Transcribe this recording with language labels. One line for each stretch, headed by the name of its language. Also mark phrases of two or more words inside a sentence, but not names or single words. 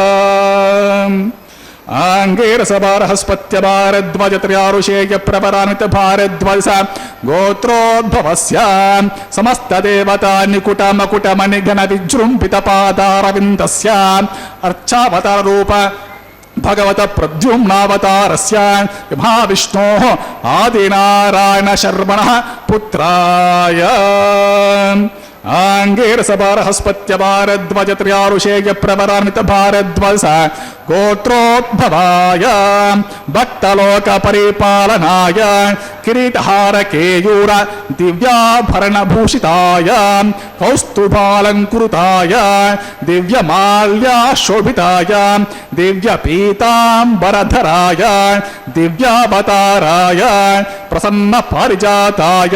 Sanskrit: ఆంగేరస బృహస్పత్య భారద్వాజ త్రియారుషేయ ప్రవరాన్విత భారద్వాజ గోత్రోద్భవస్య సమస్త దేవతా నికుట మకుట మణిగణ విజృంభిత పాదారవిందస్య అర్చావతార రూప భగవత ప్రద్యుమ్నావతారస్య మహావిష్ణోః ఆదినారాయణ శర్మణః పుత్రాయ ఆంగేరస బృహస్పత్య భారద్వాజ త్రియారుషేయ ప్రవరాన్విత భారద్వాజ गोत्रोद्भवाय भक्तलोक परिपालनाय किरीटहार केयूर दिव्याभरणभूषिताय कौस्तुभालंकृताय दिव्यमाल्याशोभिताय दिव्यपीतांबरधराय दिव्यावताराय प्रसन्न पारिजाताय